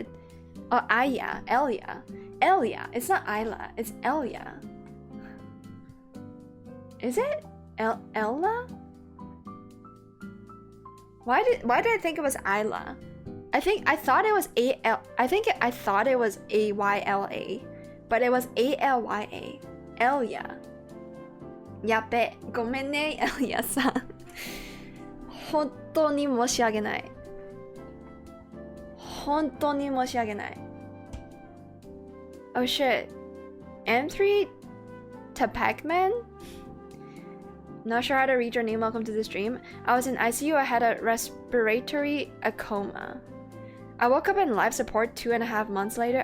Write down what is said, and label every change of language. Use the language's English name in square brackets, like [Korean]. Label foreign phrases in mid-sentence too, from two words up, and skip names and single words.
[English] Oh, Elia. It's not Ayla. It's Elia. Is it Ella? Why did I think it was Ayla? I thought it was I thought it was Ayla, but it was Alya. [Japanese] Elia. やべ、ごめんね, Elia-san. 本当に申し訳ない。本当に申し訳ない。 [English] Oh shit. M3 to Pac-Man? Not sure how to read your name. Welcome to the stream. I was in ICU. I had a respiratory coma. I woke up in life support 2.5 months later.